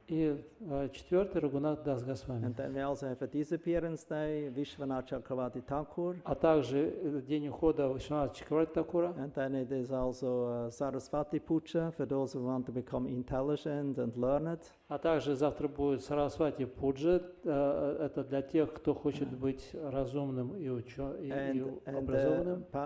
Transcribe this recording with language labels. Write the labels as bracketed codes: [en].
[ru] И четвертый Рагунат Дас Госвами. [en] And then we also have a disappearance day, Vishwanath Chakravarti Thakur. [ru] А также день ухода Вишванатха Чакраварти Такура. [en] And then it is also Saraswati Puja for those who want to become intelligent and learned. [ru] А также завтра будет Сарасвати Пуджа. Это для тех, кто хочет быть разумным и образованным.